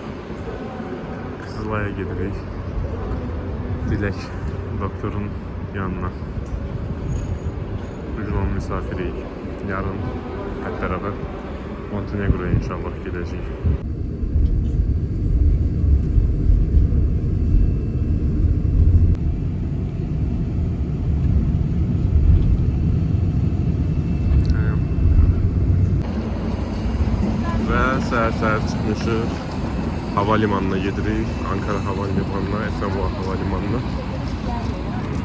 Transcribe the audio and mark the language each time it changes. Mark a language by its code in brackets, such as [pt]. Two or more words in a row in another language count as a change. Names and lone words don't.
[az] Kızılay'a gedirik. Dilek doktorun yanına. [tr] Bu gün onun misafiriyik. Yarın hep beraber Montenegro'ya inşallah gideceğiz. [az] Səhər çıxmışıq, havalimanına gedirik, Ankara havalimanına, Esenboğa havalimanına.